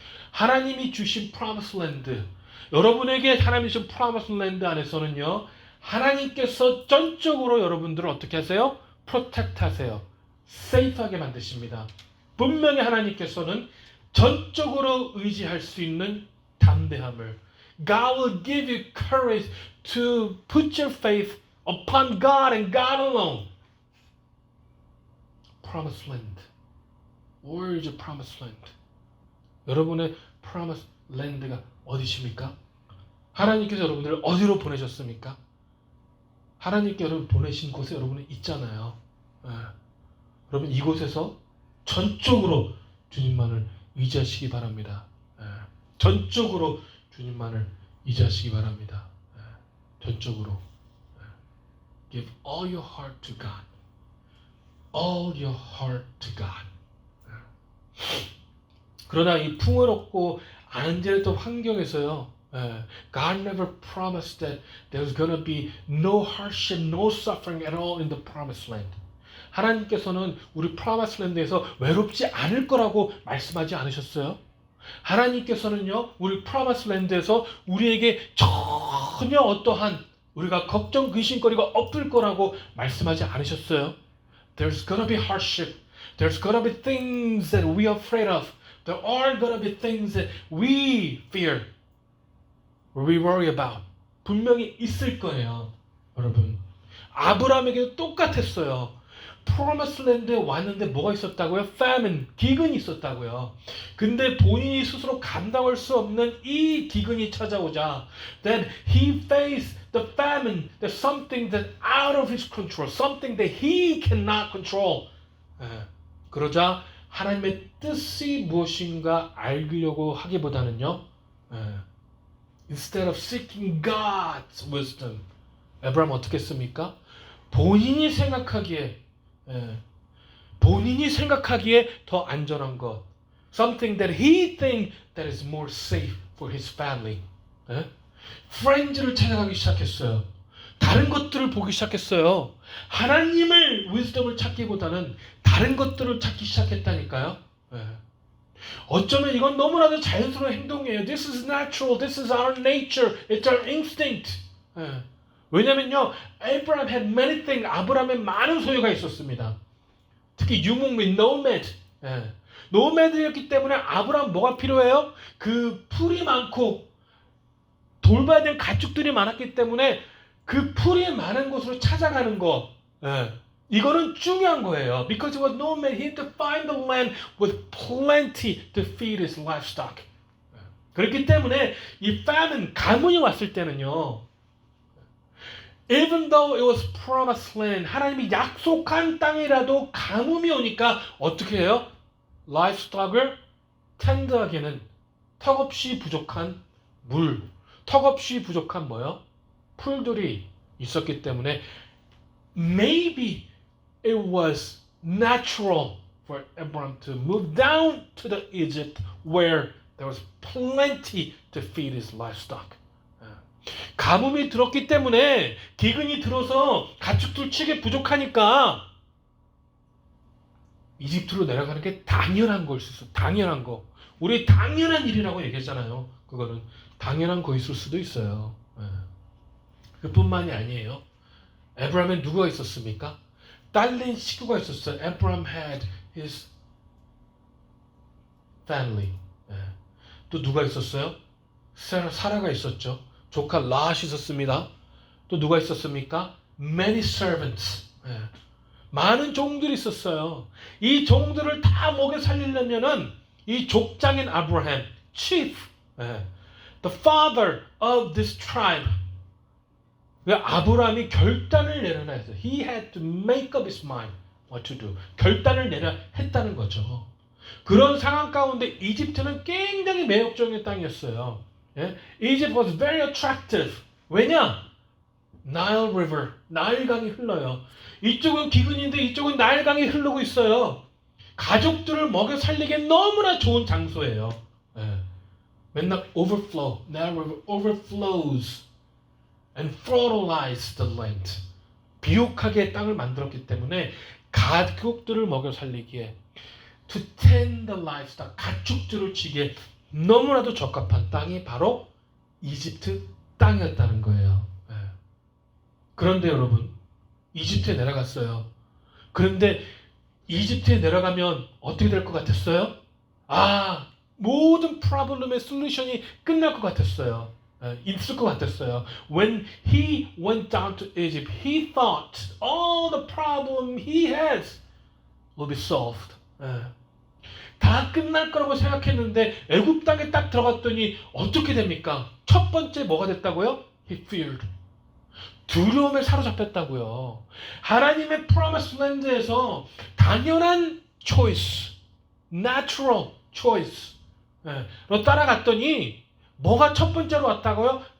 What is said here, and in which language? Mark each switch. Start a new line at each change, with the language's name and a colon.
Korean: 하나님이 주신 Promised Land, 여러분에게 하나님이 주신 Promised Land 안에서는요 하나님께서 전적으로 여러분들을 어떻게 하세요? Protect 하세요. Safe하게 만드십니다. 분명히 하나님께서는 전적으로 의지할 수 있는 담대함을
English: God will give you courage to put your faith upon God and God alone. Promised land. Where is your promised land?
Korean: 여러분의 promised land가 어디십니까? 하나님께서 여러분들을 어디로 보내셨습니까? 하나님께 여러분 보내신 곳에 여러분은 있잖아요. 여러분 이곳에서 전적으로 주님만을 의지하시기 바랍니다. 전적으로 주님만을 의지하시기 바랍니다. 전적으로.
English: Give all your heart to God. All your heart to God.
Korean: 그러나 이 풍요롭고 안전했던 환경에서요.
English: God never promised that there's going to be no hardship, no suffering at all in the promised land.
Korean: 하나님께서는 우리 프라미스 랜드에서 외롭지 않을 거라고 말씀하지 않으셨어요? 하나님께서는요, 우리 프라미스 랜드에서 우리에게 전혀 어떠한 우리가 걱정, 근심거리가 없을 거라고 말씀하지 않으셨어요?
English: There's gonna be hardship. There's gonna be things that we are afraid of. There are gonna be things that we fear. Or we worry about.
Korean: 분명히 있을 거예요, 여러분. 아브라함에게도 똑같았어요. 프로미스 랜드에 왔는데 뭐가 있었다고요? famine, 기근이 있었다고요. 근데 본인이 스스로 감당할 수 없는 이 기근이 찾아오자
English: then he faced the famine, there's something that out of his control, something that he cannot control.
Korean: 그러자 하나님의 뜻이 무엇인가 알려고 하기보다는요
English: instead of seeking God's wisdom,
Korean: 아브라함은 어떻게 했습니까? 본인이 생각하기에 더 안전한 것,
English: something that he think that is more safe for his family.
Korean: friends를 찾아가기 시작했어요. 다른 것들을 보기 시작했어요. 하나님을 wisdom을 찾기보다는 다른 것들을 찾기 시작했다니까요. 어쩌면 이건 너무나도 자연스러운 행동이에요.
English: This is natural. This is our nature. It's our instinct.
Korean: 왜냐면요,
English: Abraham had many things.
Korean: 아브라함에 많은 소유가 있었습니다. 특히 유목 및 nomad. 노매드였기 때문에 아브라함 뭐가 필요해요? 그 풀이 많고 돌봐야 될 가축들이 많았기 때문에 그 풀이 많은 곳으로 찾아가는 거, 예. 이거는 중요한 거예요.
English: Because it was no man, he had to find the land with plenty to feed his livestock.
Korean: 그렇기 때문에 이 famine, 가뭄이 왔을 때는요,
English: even though it was promised land,
Korean: 하나님이 약속한 땅이라도 가뭄이 오니까 어떻게 해요? livestock을 텐드하기는 턱없이 부족한 물, 턱없이 부족한 뭐요? 풀들이 있었기 때문에
English: maybe it was natural for Abraham to move down to the Egypt where there was plenty to feed his livestock.
Korean: 가뭄이 들었기 때문에 기근이 들어서 가축들 치게 부족하니까 이집트로 내려가는 게 당연한 걸 수 있어. 당연한 거. 우리 당연한 일이라고 얘기했잖아요. 그거는 당연한 거 있을 수도 있어요. 그뿐만이 아니에요. 에브라임에 누가 있었습니까? 딸린 식구가 있었어요.
English: Abraham had his family.
Korean: 또 누가 있었어요? 사라가 있었죠. 조카 랏이 있었습니다. 또 누가 있었습니까?
English: Many servants.
Korean: 많은 종들이 있었어요. 이 종들을 다 먹여 살리려면은 이 족장인 아브라함,
English: chief, the father of this tribe.
Korean: 아브라함이 결단을 내려놔야 했어요.
English: He had to make up his mind what to do.
Korean: 결단을 내려 했다는 거죠. 그런 상황 가운데 이집트는 굉장히 매력적인 땅이었어요.
English: Egypt was very attractive.
Korean: 왜냐? Nile River, 나일강이 흘러요. 이쪽은 기근인데 이쪽은 나일강이 흐르고 있어요. 가족들을 먹여 살리기에 너무나 좋은 장소예요.
English: 맨날 overflow, Nile River overflows and fertilized the land.
Korean: 비옥하게 땅을 만들었기 때문에 가축들을 먹여 살리기에
English: to tend the livestock,
Korean: 가축들을 치기에 너무나도 적합한 땅이 바로 이집트 땅이었다는 거예요. 그런데 여러분, 이집트에 내려갔어요. 그런데 이집트에 내려가면 어떻게 될 것 같았어요? 모든 프로블럼의 솔루션이 끝날 것 같았어요. 있을 것 같았어요.
English: When he went down to Egypt, he thought all the problem he has will be solved.
Korean: 다 끝날 거라고 생각했는데 애굽 땅에 딱 들어갔더니 어떻게 됩니까? 첫 번째 뭐가 됐다고요?
English: He feared.
Korean: 두려움에 사로잡혔다고요. 하나님의 Promised Land에서 당연한 choice,
English: natural choice
Korean: 로 따라갔더니 뭐가 첫 번째로 왔다고요?